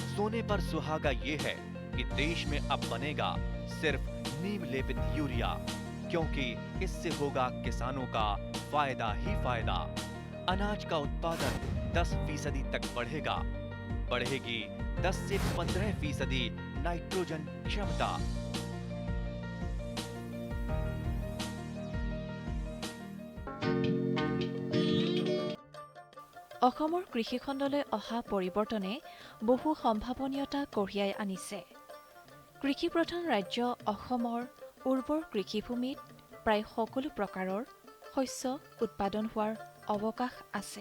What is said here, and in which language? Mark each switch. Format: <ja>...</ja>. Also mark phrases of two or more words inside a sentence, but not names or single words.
<hi>सोने पर सुहागा ये है कि देश में अब बनेगा सिर्फ नीम लेपित यूरिया, क्योंकि इससे होगा किसानों का फायदा ही फायदा। अनाज का उत्पादन 10% तक बढ़ेगा। बढ़ेगी 10 से 15% नाइट्रोजन क्षमता।</hi> <as>অসমৰ কৃষিখণ্ডলৈ অহা পৰিৱৰ্তনে বহু সম্ভাৱনীয়তা কঢ়িয়াই আনিছে। কৃষিপ্ৰধান ৰাজ্য অসমৰ উৰ্বৰ কৃষিভূমিত প্ৰায় সকলো প্ৰকাৰৰ শস্য উৎপাদন হোৱাৰ অৱকাশ আছে।</as>